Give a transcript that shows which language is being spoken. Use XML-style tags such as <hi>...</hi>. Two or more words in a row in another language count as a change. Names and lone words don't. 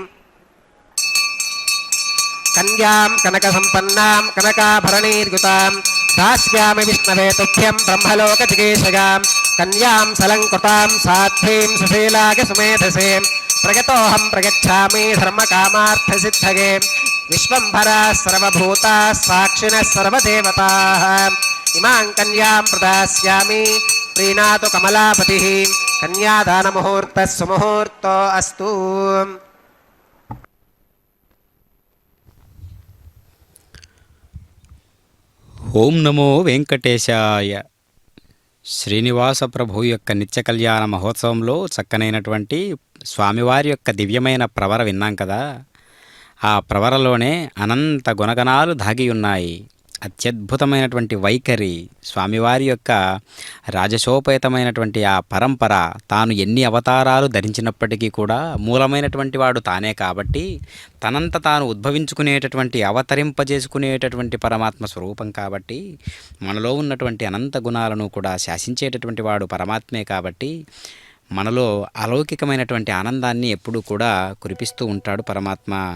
<sa>कन्यां कनकसम्पन्नां कनकाभरणीर्युतां दास्यामि विष्णवे तुभ्यं ब्रह्मलोकजिगीषयां कन्यां सलङ्कृतां साध्वीं सुशीलाय सुमेधसे प्रगतोऽहं प्रगच्छामि धर्मकामार्थसिद्धये विश्वम्भराः सर्वभूताः साक्षिणः सर्वदेवताः इमां कन्यां प्रदास्यामि प्रीणातु कमलापतिः कन्यादानमुहूर्तः सुमुहूर्तो अस्तु। ఓం నమో వెంకటేశాయ.</sa> <te>శ్రీనివాస ప్రభు యొక్క నిత్య కళ్యాణ మహోత్సవంలో చక్కనైనటువంటి స్వామివారి యొక్క దివ్యమైన ప్రవర విన్నాం కదా. ఆ ప్రవరలోనే అనంత గుణగణాలు దాగి ఉన్నాయి. అత్యద్భుతమైనటువంటి వైఖరి, స్వామివారి యొక్క రాజసోపేతమైనటువంటి ఆ పరంపర, తాను ఎన్ని అవతారాలు ధరించినప్పటికీ కూడా మూలమైనటువంటి వాడు తానే కాబట్టి, తనంత తాను ఉద్భవించుకునేటటువంటి అవతరింపజేసుకునేటటువంటి పరమాత్మ స్వరూపం కాబట్టి, మనలో ఉన్నటువంటి అనంత గుణాలను కూడా శాసించేటటువంటి వాడు పరమాత్మే కాబట్టి, మనలో అలౌకికమైనటువంటి ఆనందాన్ని ఎప్పుడూ కూడా కురిపిస్తూ ఉంటాడు పరమాత్మ.</te>